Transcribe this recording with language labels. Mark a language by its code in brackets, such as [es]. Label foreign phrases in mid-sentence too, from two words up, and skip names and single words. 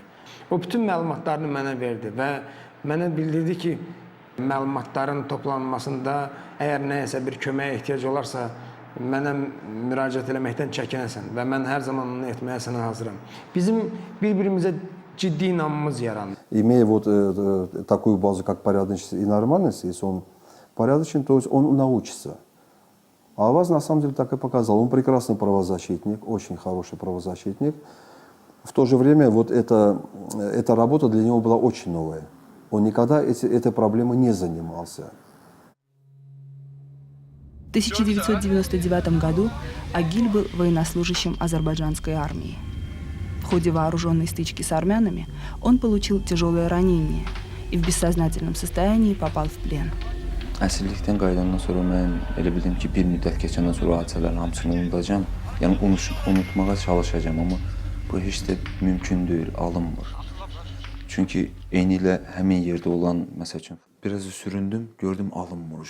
[az] O bütün məlumatlarını mənə verdi və mənə bildirdi ki, məlumatların toplanmasında əgər nəyəsə bir köməyə ehtiyac olarsa, mənə müraciət eləməkdən çəkinəsən və mən hər zaman onu etməyə sənə hazıram. Bizim bir-birimizə ciddi inamımız yarandı. [ru] Имея вот такую базу, как порядочность и нормальность, если он порядочен, то есть он научится. А Аваз на самом деле так и показал. Он прекрасный правозащитник, очень хороший правозащитник. В то же время вот эта работа для него была очень новая. Он никогда этой проблемой не занимался. В 1999 году Агиль был военнослужащим азербайджанской армии. В ходе вооруженной стычки с армянами он получил тяжелое ранение и в бессознательном состоянии попал в плен. [az] Əsirlikdən qayıdandan sonra mən elə bildim ki, bir müddət keçəndən sonra hadisələrin hamısını unudacağam. Yəni unutmağa çalışacağam, amma bu heç də mümkün deyil, alınmır. Çünki eyni ilə həmin yerdə olan, məsəl üçün, biraz da süründüm, gördüm alınmır.